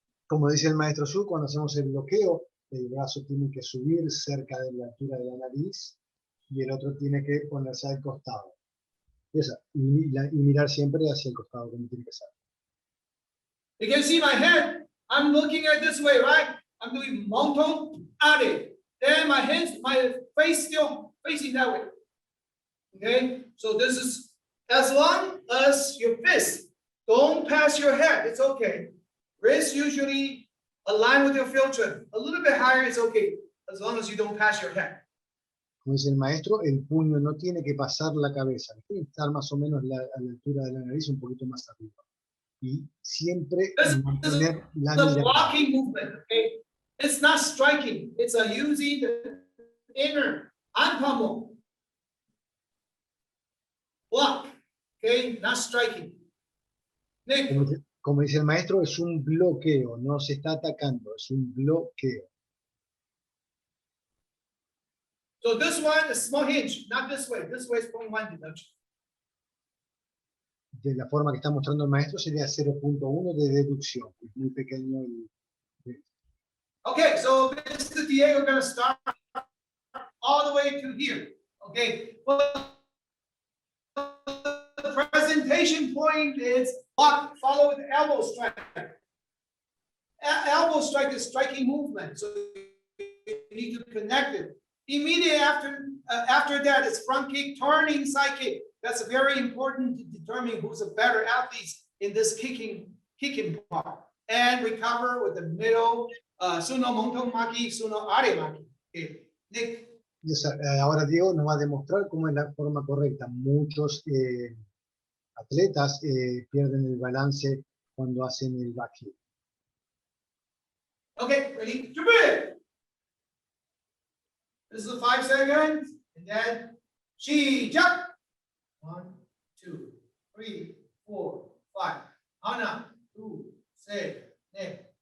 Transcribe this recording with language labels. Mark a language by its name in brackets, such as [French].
[Spanish] Como dice el maestro Su, cuando hacemos el bloqueo, el brazo tiene que subir cerca de la altura de la nariz y el otro tiene que ponerse al costado. Y mirar siempre hacia el costado, como tiene que ser. [English] You can see my head. I'm looking at this way, right? I'm doing monton, ade. Then my hands, my face still facing that way. Okay, so this is as long as your fist don't pass your head, it's okay. Wrist usually align with your filter. A little bit higher is okay, as long as you don't pass your head. [Spanish] Como dice el maestro, el puño no tiene que pasar la cabeza, tiene que estar más o menos a la altura de la nariz, un poquito más arriba. Y siempre mantener la [English] The [Spanish] mirada. [English] blocking movement, okay? It's not striking, it's using the inner anpamo. Block, okay, not striking. Nick, [Spanish] Como dice el maestro, es un bloqueo, no se está atacando, es un bloqueo. [English] so this one is small hinge, not this way. This way is 0.1 deduction. [Spanish] De la forma que está mostrando el maestro sería 0.1 de deducción, es muy pequeño. [English] Okay, so Mr. Diego, we're gonna start all the way to here. Okay, well, the presentation point is block, follow with elbow strike. Elbow strike is striking movement, so you need to connect it. Immediately after that, it's front kick, turning side kick. That's very important to determine who's a better athlete in this kicking part. And recover with the middle, suno monton maki, suno are maki. Okay, Nick. [Spanish] Ahora Diego nos va a demostrar cómo es la forma correcta. Muchos atletas pierden el balance cuando hacen el back kick. [English] Okay, ready? Jump. This is 5 seconds, and then she jump. 1, 2, 3, 4, 5. Hana, 2, 6, 9.